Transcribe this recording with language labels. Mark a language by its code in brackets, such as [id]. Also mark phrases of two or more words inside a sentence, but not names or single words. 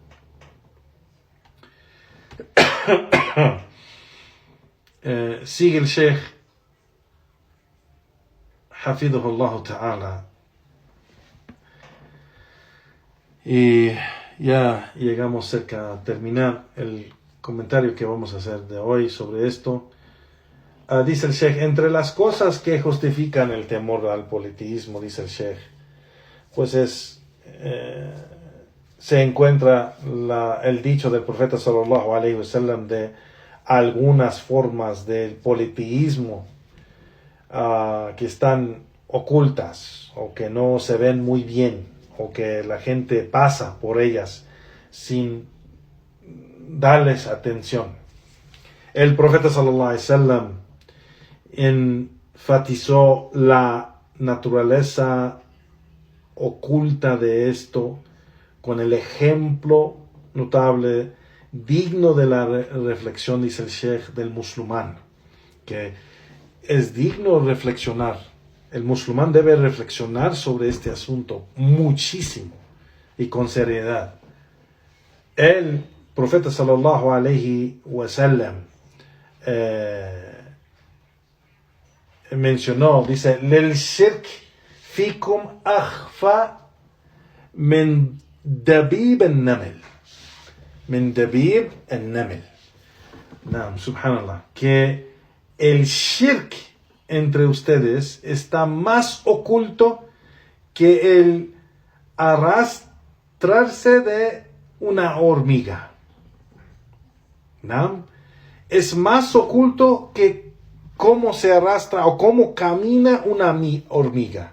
[es] Sigue el Sheikh [ar] حفظه الله تعالى, [es] y ya llegamos cerca a terminar el comentario que vamos a hacer de hoy sobre esto. Dice el Sheikh, entre las cosas que justifican el temor al politeísmo, dice el Sheikh, pues se encuentra el dicho del profeta [ar] صلى الله عليه وسلم [es] de algunas formas del politeísmo que están ocultas o que no se ven muy bien o que la gente pasa por ellas sin darles atención. El profeta [ar] صلى الله عليه وسلم [es] enfatizó la naturaleza oculta de esto con el ejemplo notable, digno de la reflexión, dice el Sheikh, del musulmán, que es digno reflexionar. El musulmán debe reflexionar sobre este asunto muchísimo y con seriedad. El profeta [ar] صلى الله عليه وسلم [es] mencionó, dice, [ar] للشرك فيكم أخفى من دبيب النمل. من دبيب النمل. نعم، سبحان الله, [es] que el shirk entre ustedes está más oculto que el arrastrarse de una hormiga. ¿No? Es más oculto que cómo se arrastra o cómo camina una hormiga.